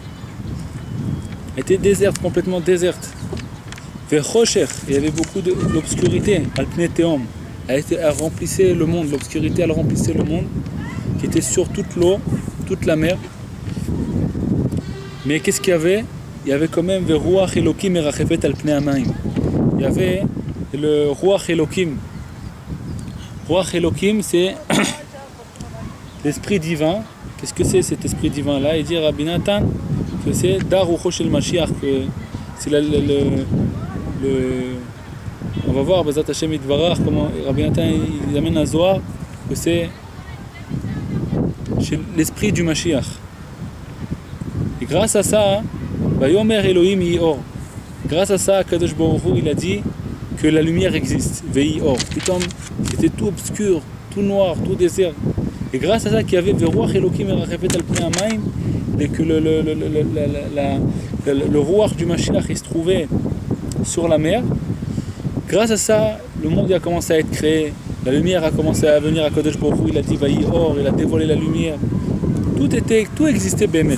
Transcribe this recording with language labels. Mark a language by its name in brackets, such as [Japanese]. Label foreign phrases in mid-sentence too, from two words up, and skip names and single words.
[French] Elle était déserte, complètement déserte. Il y avait beaucoup d'obscurité. Elle remplissait le monde. L'obscurité elle remplissait le monde, qui était sur toute l'eau, toute la mer. Mais qu'est-ce qu'il y avait? Il y avait quand même [Hebrew] רוח אלוקים מרחפת על פני המים. [French] Il y avait le [Hebrew] רוח אלוקים. רוח אלוקים, [French] c'est l'esprit divin. Qu'est-ce que c'est cet esprit divin-là? Il dit Rabbi Nathan que c'est [Hebrew] דא רוחו של משיח, [French] que c'est on va voir [Hebrew] בעזרת השם יתברך [French] comment Rabbi Nathan il amène à Zohar que c'est l'esprit du Mashiach. Et grâce à ça, [Hebrew] ויאמר אלהים יהי אור. [French] Grâce à ça, [Hebrew] קדוש ברוך הוא [French] il a dit que la lumière existe. [Hebrew] ויהי אור. [French] Putain, c'était tout obscur, tout noir, tout désert. Et grâce à ça qu'il y avait [Hebrew] ורוח אלוקים מרחפת על פני המים, [French] et que le Ruach du Mashiach il se trouvait sur la mer. Grâce à ça, le monde a commencé à être créé. La lumière a commencé à venir à [Hebrew] קדוש ברוך הוא. [French] Il a dit [Hebrew] ויהי אור, [French] il a dévoilé la lumière. Tout existait Bémet.